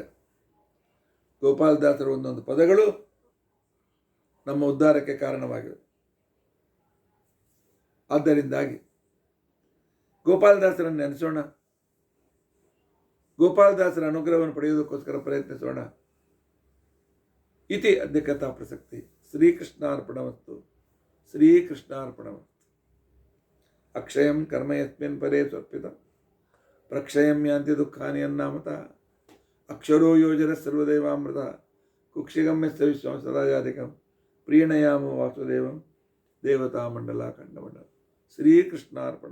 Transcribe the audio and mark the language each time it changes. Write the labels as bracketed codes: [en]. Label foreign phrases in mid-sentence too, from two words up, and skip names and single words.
[kn] ಗೋಪಾಲದಾಸರ ಒಂದೊಂದು ಪದಗಳು ನಮ್ಮ ಉದ್ಧಾರಕ್ಕೆ ಕಾರಣವಾಗಿವೆ. ಆದ್ದರಿಂದಾಗಿ ಗೋಪಾಲದಾಸರನ್ನು ನೆನೆಸೋಣ, ಗೋಪಾಲದಾಸರ ಅನುಗ್ರಹವನ್ನು ಪಡೆಯುವುದಕ್ಕೋಸ್ಕರ ಪ್ರಯತ್ನಿಸೋಣ. [sa] ಇತಿ ಅದ್ಯ ಕಥಾ ಪ್ರಸಕ್ತಿ. ಶ್ರೀಕೃಷ್ಣಾರ್ಪಣಮಸ್ತು. ಶ್ರೀಕೃಷ್ಣಾರ್ಪಣಮಸ್ತು. ಅಕ್ಷಯಂ ಕರ್ಮ ಯಸ್ಮಿನ್ ಪರೇ ಸ್ವರ್ಪಿತಂ ಪ್ರಕ್ಷಯಂ ಯಾಂತಿ ದುಃಖಾನಿ ಅನ್ನಾಮತಃ ಅಕ್ಷರೋ ಯೋಜನ ಸರ್ವದೇವಾಮೃತ ಕುಕ್ಷಿಗಮ್ಯಸ್ಯ ವಿಶ್ವಂ ಸದಾಜಾಧಿಕಂ ಪ್ರೀಣಯಾಮೋ ವಾಸುದೇವಂ ದೇವತಾ ಮಂಡಲ ಖಂಡಮಂಡಲ.